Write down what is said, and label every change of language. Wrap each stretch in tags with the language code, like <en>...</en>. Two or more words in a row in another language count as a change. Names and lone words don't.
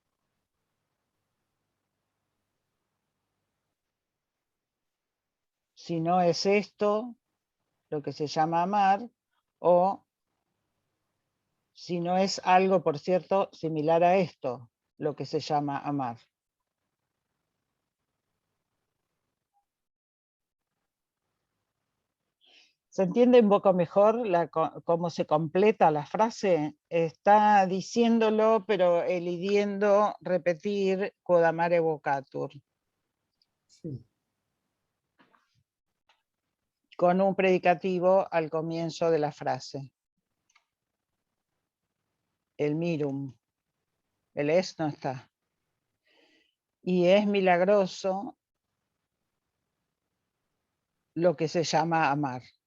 <es>Si no es esto, lo que se llama amar, o si no es algo, por cierto, similar a esto, lo que se llama amar. ¿Se entiende un poco mejor cómo se completa la frase? Está diciéndolo, pero elidiendo repetir</es> <la>quod amare vocatur.</la> <es>Sí. Con un predicativo al comienzo de la frase. El mirum. El es no está. Y es milagroso lo que se llama amar.</es>